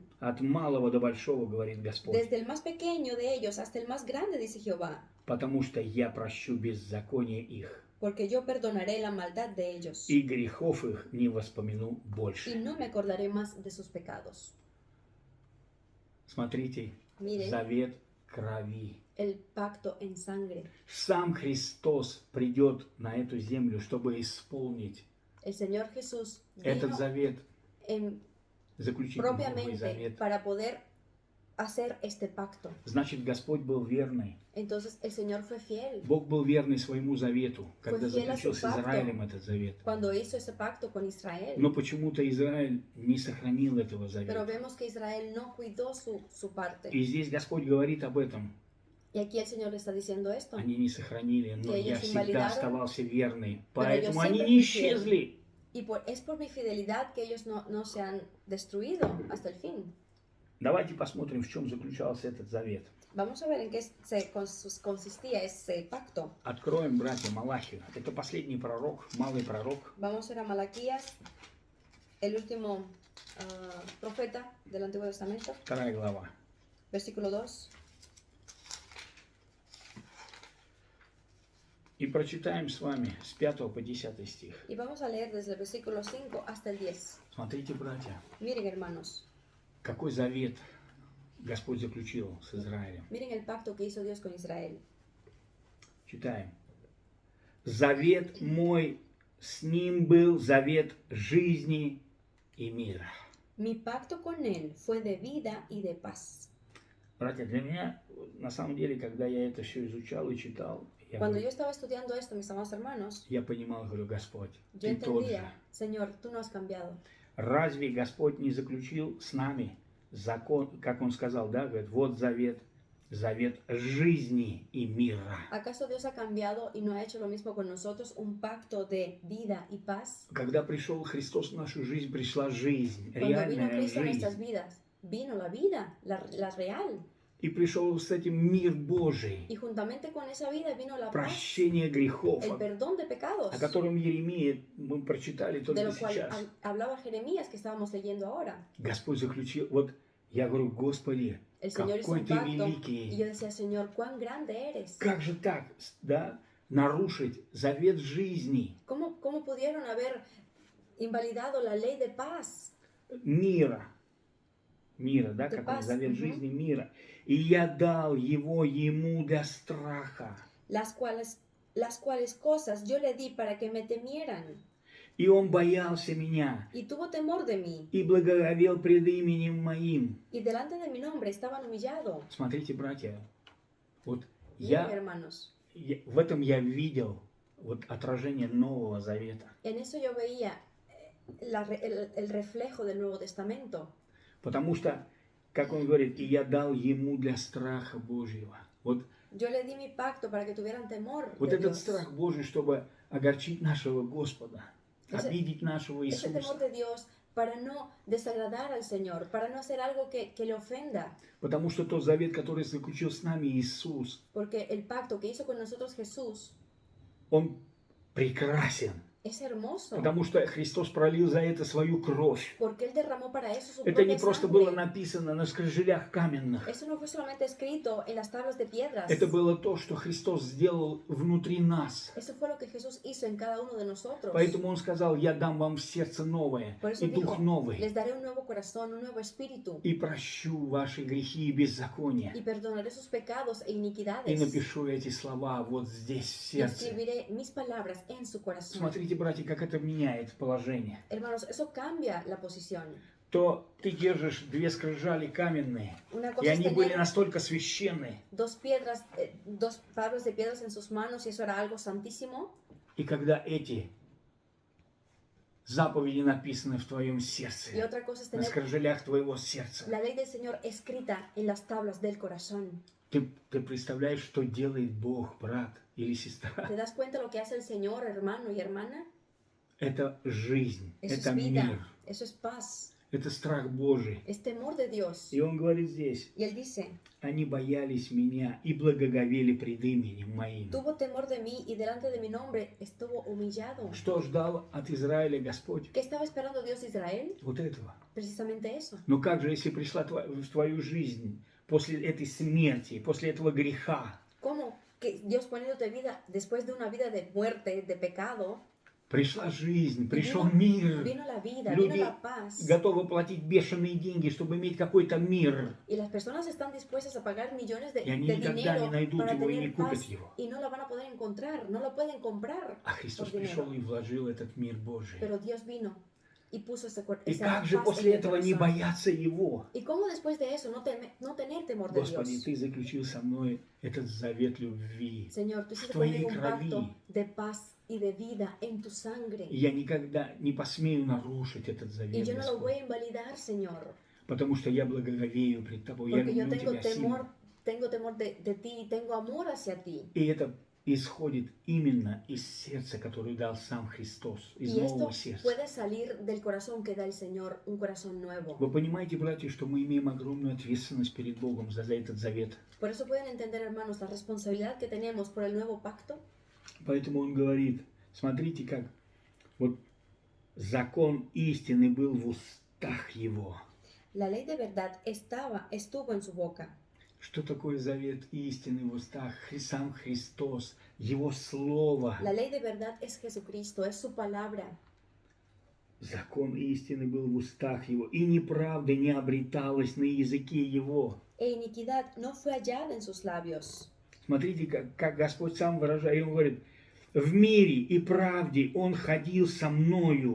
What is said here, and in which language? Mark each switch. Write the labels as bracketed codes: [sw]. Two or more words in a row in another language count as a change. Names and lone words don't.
[ru] От малого до большого, говорит Господь. [es] Desde el más pequeño de ellos hasta el más grande, dice Jehová, [ru] Потому что я прощу беззаконие их, [es] porque yo perdonaré la maldad de ellos [ru] и грехов их не воспомяну [es] y [ru] больше. [es] no me acordaré más de sus pecados. [ru] Смотрите, [es] Miren [ru] завет крови. [es] el pacto en sangre. [ru] Сам Христос придет на эту землю, чтобы исполнить [es] El Señor Jesús [ru] этот [es] vino [ru] завет, [es] en, [ru] заключить новый [es] propiamente [ru] завет. [es] para poder hacer este pacto. [ru] Значит, Господь был верный. [es] Entonces el Señor fue fiel [ru] Бог был верный своему завету, когда [es] Fue fiel a [ru] заключил [es] su [ru] с [es] pacto. [ru] Израилем этот завет. [es] cuando hizo ese pacto con Israel. [ru] Но почему-то Израиль не сохранил этого [es] Pero [ru] завета. [es] vemos que Israel no cuidó su parte. [ru] И здесь Господь говорит об этом. [es] Y aquí el Señor le está diciendo esto. [ru] Они не сохранили, но [es] Que [ru] я [es] ellos [ru] всегда [es] invalidaron, [ru] оставался верный. [es] pero yo [ru] Поэтому они [es] siempre [ru] не [es] fui fiel. [ru] исчезли. [es] Y es por mi fidelidad que ellos no se han destruido hasta el fin. [ru] Давайте посмотрим, в чем заключался этот завет. [es] Vamos a ver en qué consistía ese pacto. [ru] Откроем, братья, Малахию. Это последний пророк, малый пророк. [es] Vamos a ir a Malaquías, el último profeta del Antiguo Testamento, [ru] 2 глава. [es] versículo 2. [ru] И прочитаем с вами с 5 по 10 стих. [es] Y vamos a leer desde el versículo 5 hasta el 10. [ru] Смотрите, братья, [es] Miren, hermanos, [ru] какой завет Господь заключил с Израилем. [es] miren el pacto que hizo Dios con Israel. [ru] Читаем. Завет мой с ним был завет жизни и мира. [es] Mi pacto con él fue de vida y de paz. [ru] Братья, для меня, на самом деле, когда я это все изучал и читал, [es] Cuando yo estaba estudiando esto, mis amados hermanos, [ru] я понимал, говорю, Господь, [es] yo [ru] Ты тот же. [es] entendía, Señor, tú no has cambiado. [ru] Разве Господь не заключил с нами закон, как Он сказал, да, говорит, вот завет, завет жизни и мира. [es] ¿Acaso Dios ha cambiado y no ha hecho lo mismo con nosotros, un pacto de vida y paz? [ru] Когда пришел Христос в нашу жизнь, пришла жизнь, [es] Cuando vino [ru] реальная [es] Cristo a nuestras [ru] жизнь. [es] vidas, vino la vida, la real. [ru] И пришел с этим мир Божий, [es] Y juntamente con esa vida vino la paz, [ru] прощение грехов, [es] el perdón de pecados, [ru] о котором Еремия мы прочитали [es] de [ru] только [es] lo cual [ru] сейчас. [es] hablaba Jeremías que estábamos leyendo ahora. [ru] Господь заключил, вот я говорю, Господи, [es] El Señor hizo [ru] какой [es] un [ru] Ты [es] pacto y yo [ru] великий. [es] decía, Señor, cuán grande eres. [ru] Как же так, да, нарушить завет жизни, [es] ¿Cómo pudieron haber invalidado la ley de paz? [ru] мира, да, [es] De [ru] как он, [es] paz, [ru] завет угу. жизни мира. И я дал его ему для страха. [es] Las cuales cosas yo le di para que me temieran. [ru] И он боялся меня, [es] Y tuvo temor de mí. [ru] и благоговел пред именем моим. [es] Y delante de mi nombre estaban humillados. [ru] Смотрите, братья, вот [es] Miren, hermanos, [ru] в этом я видел вот отражение Нового Завета. [es] en eso yo veía el reflejo del Nuevo Testamento. [ru] Потому что, как он говорит, и я дал ему для страха Божьего. Вот, [es] Yo le di mi pacto para que tuvieran temor [ru] вот [es] de [ru] этот [es] Dios. [ru] страх Божий, чтобы огорчить нашего Господа, обидеть нашего [es] Ese temor [ru] Иисуса. [es] de Dios para no desagradar al Señor, para no hacer algo que le ofenda. [ru] Потому что тот завет, который заключил с нами Иисус, [es] Porque el pacto que hizo con nosotros Jesús [ru] он прекрасен. [es] es hermoso. [ru] Потому что Христос пролил за это свою кровь. [es] Porque Él derramó para eso su [ru] Это не [es] propia [ru] просто [es] sangre. [ru] было написано на скрижалях каменных. [es] Eso no fue solamente escrito en las tablas de piedras. [ru] Это было то, что Христос сделал внутри нас. [es] Eso fue lo que Jesús hizo en cada uno de nosotros. [ru] Поэтому Он сказал, я дам вам сердце новое [es] Por eso [ru] и [es] dijo, [ru] дух новый. [es] les daré un nuevo corazón, un nuevo espíritu. [ru] И прощу ваши грехи и беззакония. [es] Y perdonaré sus pecados e [ru] И [es] iniquidades. [ru] напишу эти слова вот здесь, в [es] Y [ru] сердце. [es] escribiré mis palabras en su corazón. [ru] Смотрите, братья, как это меняет положение. [es] Hermanos, eso cambia la posición. [ru] То ты держишь две скрижали каменные, [es] Una [ru] и [es] cosa es [ru] они были [es] tener [ru] настолько священны. [es] dos tablas de piedras en sus manos y eso era algo santísimo. [ru] И когда эти заповеди написаны в твоем [es] Y [ru] сердце, [es] otra cosa es [ru] на [es] tener [ru] скрижалях твоего сердца, [es] la ley del Señor escrita en las tablas del corazón. [ru] ты представляешь, что делает Бог, брат или [es] ¿Te [ru] сестра? [es] das cuenta lo que hace el Señor, hermano y hermana? [ru] Это жизнь, [es] Eso [ru] это [es] es vida, [ru] мир, [es] eso es paz, [ru] это страх Божий. [es] es temor de Dios. [ru] И он говорит здесь, [es] Y Él dice, [ru] они боялись меня и благоговели пред именем моим. [es] tuvo temor de mí y delante de mi nombre estuvo humillado. [ru] Что ждал от Израиля Господь? [es] ¿Qué estaba esperando Dios de Israel? [ru] Вот этого. [es] Precisamente eso. [ru] Но как же, если пришла в твою жизнь после этой смерти, после этого греха, [es] ¿Cómo que Dios poniéndote vida después de una vida de muerte, de pecado, [ru] пришла жизнь, пришел [es] vino, [ru] мир, [es] vino la vida, [ru] Люди [es] vino la paz? [ru] готовы платить бешеные деньги, чтобы иметь какой-то мир. [es] Y las personas están dispuestas a pagar millones de Y [ru] они никогда [es] dinero [ru] не найдут [es] para [ru] его и не [es] tener [ru] купят [es] paz [ru] его. [es] y no la van a poder encontrar, no lo pueden comprar [ru] А Христос [es] por [ru] пришел [es] dinero. [ru] и вложил этот мир Божий. [es] Pero Dios vino y puso [ru] И [es] esa [ru] как же [es] paz [ru] после [es] en mi [ru] этого не [es] corazón. [ru] бояться Его? [es] ¿Y cómo después de eso no tener temor de [ru] Господи, [es] Dios? [ru] Ты заключил со мной этот завет любви. [es] Señor, tú hiciste [ru] в Твоей [es] conmigo un [ru] крови. [es] pacto de paz y de vida en tu sangre. [ru] И я никогда не посмею нарушить этот [es] Y [ru] завет, [es] yo no lo voy [ru] Господь. [es] a invalidar, Señor, [ru] Потому что я благоговею пред Тобой. Я [es] porque yo [ru] люблю Тебя сильно. [es] tengo temor de ti y tengo amor hacia ti. [ru] И это исходит именно из сердца, которое дал сам Христос, из [es] Y esto [ru] нового сердца. [es] puede salir del corazón que da el Señor, un corazón nuevo. [ru] Вы понимаете, братья, что мы имеем огромную ответственность перед Богом за этот завет. [es] Por eso pueden entender, hermanos, la responsabilidad que tenemos por el nuevo pacto. [ru] Поэтому он говорит, смотрите, как вот закон истины был в устах его. [es] La ley de verdad estuvo en su boca. [ru] Что такое завет истины в устах? Сам Христос, Его Слово. [es] La ley de verdad es Jesucristo, es su palabra. [ru] Закон истины был в устах Его, и неправда не обреталась на языке Его. [es] E iniquidad no fue hallada en sus labios. [ru] Смотрите, как Господь сам выражает, и Он говорит, В мире и правде Он ходил со мною.